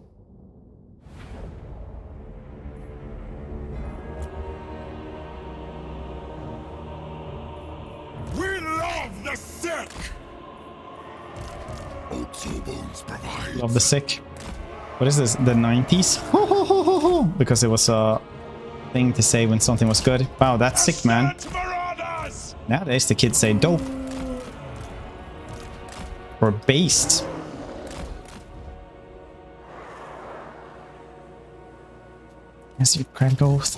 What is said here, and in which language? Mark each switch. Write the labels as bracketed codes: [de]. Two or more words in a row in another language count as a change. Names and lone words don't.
[en] We love the sick! Old Sawbones provide. Love the sick. What is this? The 90s? Ho, ho, ho, ho, ho. Because it was a thing to say when something was good. Wow, that's sick, man. Nowadays the kids say dope. Or based. Yes, you crack ghost.